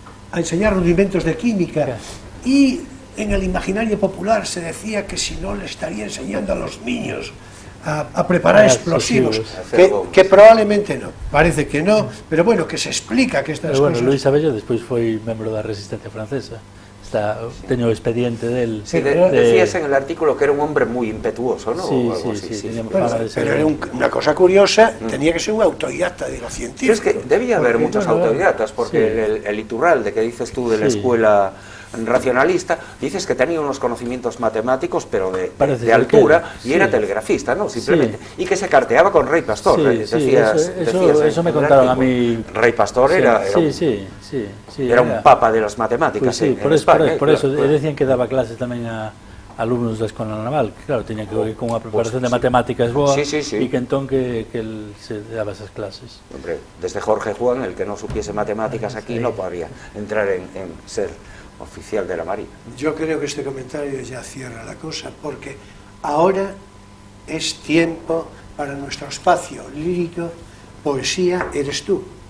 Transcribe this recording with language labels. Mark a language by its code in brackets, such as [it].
[es] a enseñar rudimentos de química, y en el imaginario popular se decía que si no le estaría enseñando a los niños a preparar explosivos, que probablemente no, parece que no, pero bueno, que se explica que estas cosas... [gl] Luis Abella despois foi membro da Resistencia Francesa. Teño o expediente del... [es] Decías en el artículo que era un hombre muy impetuoso, ¿no? Sí. Pero era una cosa curiosa, tenía que ser un autodidacta de lo científico. Es que debía haber muchos autodidactas, porque el Iturralde que dices tú de la escuela racionalista, dices que tenía unos conocimientos matemáticos, pero de altura, y era telegrafista, ¿no? Simplemente. Y que se carteaba con Rey Pastor. Eso me contaron a mí. Rey Pastor era un papa de las matemáticas en España. Por eso decían que daba clases [gl] tamén a alumnos da Escola Naval, que claro, tenía que ver con unha preparación de matemáticas boa, e que entón que él se daba esas clases. [es] Hombre, desde Jorge Juan, el que no supiese matemáticas aquí no podría entrar en ser oficial de la Marina. Yo creo que este comentario ya cierra la cosa, porque ahora es tiempo para nuestro espacio lírico, Poesía eres tú.